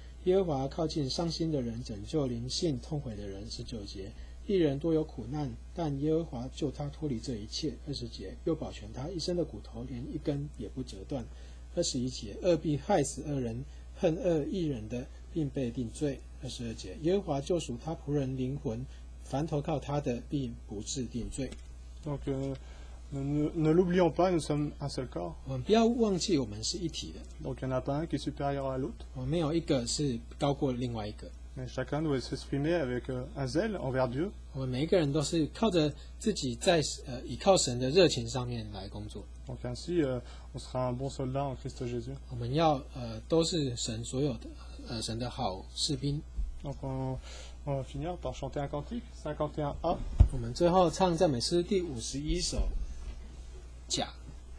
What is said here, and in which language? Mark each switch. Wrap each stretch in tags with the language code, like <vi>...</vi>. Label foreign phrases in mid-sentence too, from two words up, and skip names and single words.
<zh>耶和华靠近伤心的人，拯救灵性痛悔的人。19节，一人多有苦难，但耶和华救他脱离这一切。20节，又保全他一生的骨头，连一根也不折断。21节，恶必害死恶人，恨恶义人的，并被定罪。22节，耶和华救赎他仆人灵魂，凡投靠他的，并不致定罪。</zh> <fr>Donc, ne l'oublions pas, nous sommes un seul corps.</fr> <zh>我们不要忘记，我们是一体的。</zh> <fr>Donc, il n'y en a pas un qui est supérieur à l'autre.</fr> <zh>我们没有一个是高过另外一个。</zh> <fr>Mais chacun doit s'exprimer avec un zèle envers Dieu.</fr> <zh>我们每一个人都是靠着自己在倚靠神的热情上面来工作。</zh> <fr>Donc ainsi, on sera un bon soldat en Christ Jésus.</fr> <zh>我们要都是神所有的神的好士兵。</zh> <fr>Donc on va finir par chanter un cantique, 51A.</fr> <zh>我们最后唱赞美诗第51首甲。</zh>